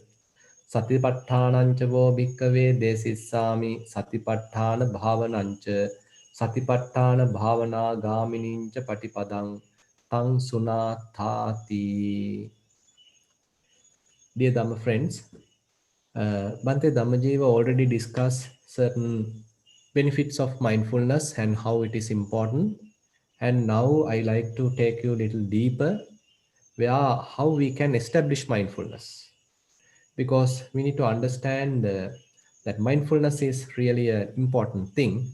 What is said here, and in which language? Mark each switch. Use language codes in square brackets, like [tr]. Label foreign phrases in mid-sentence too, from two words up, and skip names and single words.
[pi] Satipatthānaṁ ca vo bhikkhave desissāmi satipatthāna bhāvanaṁ ca satipatthāna bhāvanā gāminiṁ ca patipadaṁ taṁ sunāthāti. [en] Dear Dhamma friends, Bhante Dhammajiva already discussed certain benefits of mindfulness and how it is important. And now I like to take you a little deeper where how we can establish mindfulness. Because we need to understand that mindfulness is really an important thing.